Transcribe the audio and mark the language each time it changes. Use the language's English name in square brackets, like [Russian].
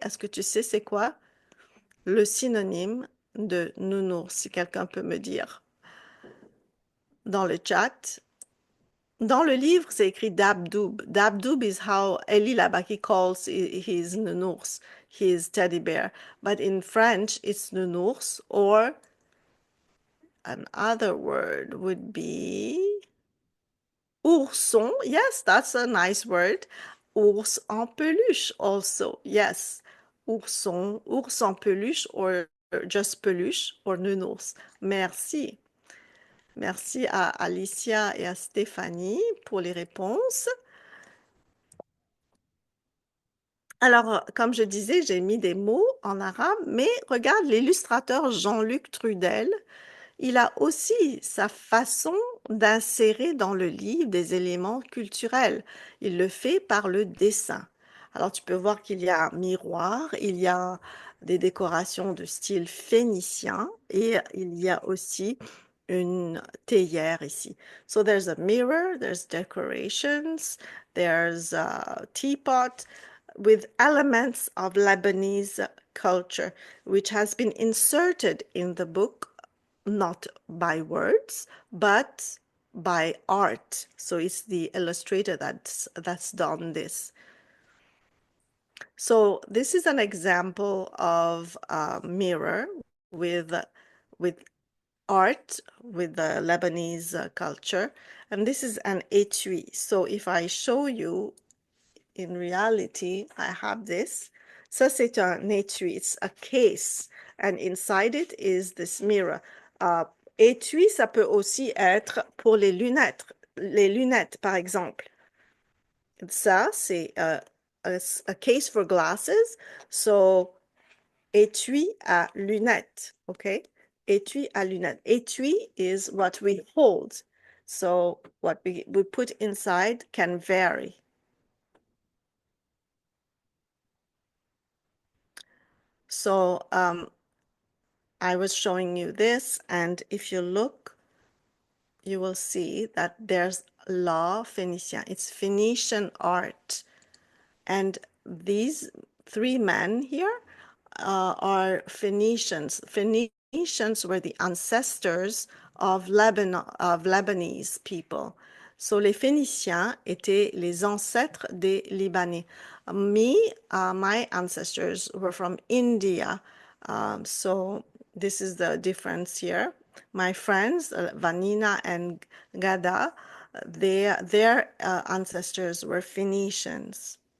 [French] Est-ce que tu sais c'est quoi le synonyme de nounours, si quelqu'un peut me dire dans le chat? Dans le livre, c'est écrit Dabdoub. [English] Dabdoub is how Éli Labaki calls his nounours, his teddy bear. But in French, it's nounours, or another word would be ourson. Yes, that's a nice word. Ours en peluche also. Yes, ourson, ours en peluche, or just peluche, or nounours. [French] Merci. Merci à Alicia et à Stéphanie pour les réponses. Alors, comme je disais, j'ai mis des mots en arabe, mais regarde l'illustrateur Jean-Luc Trudel, il a aussi sa façon d'insérer dans le livre des éléments culturels. Il le fait par le dessin. Alors, tu peux voir qu'il y a un miroir, il y a des décorations de style phénicien et il y a aussi une théière ici. [English] So there's a mirror, there's decorations, there's a teapot with elements of Lebanese culture, which has been inserted in the book, not by words, but by art. So it's the illustrator that's done this. So this is an example of a mirror with art, with the Lebanese culture. And this is an étui. So if I show you, in reality, I have this. [French] Ça, c'est un étui. [English] It's a case. And inside it is this mirror. [French] Étui, ça peut aussi être pour les lunettes. Les lunettes, par exemple. Ça, c'est [English] a case for glasses. [French] So, étui à lunettes. Okay? Étui à lunettes. [English] Étui is what we hold. So, what we put inside can vary. So I was showing you this, and if you look, you will see that there's La Phénicien. It's Phoenician art. And these three men here are Phoenicians. Phoenicians were the ancestors of Lebanese people. [French] So les Phéniciens étaient les ancêtres des Libanais. [English] My ancestors were from India. So this is the difference here. My friends, Vanina and Gada, their ancestors were Phoenicians.